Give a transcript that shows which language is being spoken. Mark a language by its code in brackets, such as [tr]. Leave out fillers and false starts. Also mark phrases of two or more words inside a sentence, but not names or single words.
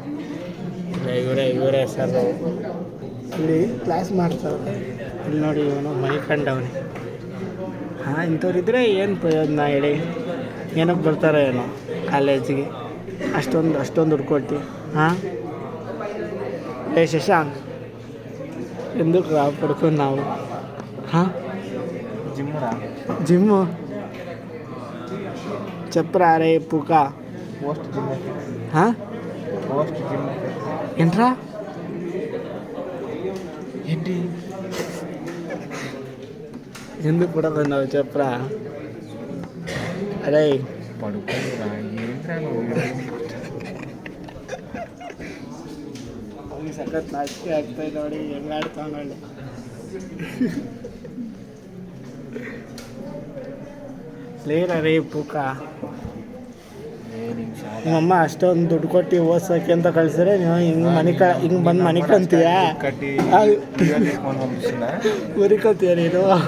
[kn] ಇವರೇ ಸರು ಇಲ್ಲಿ ಕ್ಲಾಸ್ ಮಾಡ್ತಾವ್ರೆ. ಇಲ್ಲಿ ನೋಡಿ ಇವನು ಮಲ್ಕೊಂಡವನೆ. ಇಂಥವ್ರಿದ್ರೆ ಏನು ಪ್ರಯೋಜನ ಹೇಳಿ? ಏನಕ್ಕೆ ಬರ್ತಾರೆ ಏನೋ ಕಾಲೇಜಿಗೆ ಅಷ್ಟೊಂದು ದುಡ್ಡು ಕೊಟ್ಟು. [te] ಶಶಾಂಕ್ ఎందుకు పడుకున్నావు? జిమ్ చెప్పరా రే పూక. ఏంట్రా ఏంటి ఎందుకు పడుకున్నావు చెప్పరా? అరే పడుకోరా. [kn] ಸಖತ್ ನಾಚಿಕೆ ಆಗ್ತಾಯಿ ನೋಡಿ ಹೆಂಗೆ ಆಡ್ತಾವ ನೋಡಿ. [te] లేరా రే పూక. [kn] ನಿಮ್ಮಮ್ಮ ಅಷ್ಟೊಂದು ದುಡ್ಡು ಕೊಟ್ಟು ಓದ್ಸೋಕ್ಕೆ ಅಂತ ಕಳ್ಸಿದ್ರೆ ನೀವು ಹಿಂಗೆ ಬಂದು ಮನೆ ಕಂತೀಯ ಉರಿಕೋತೀಯ ನೀನು.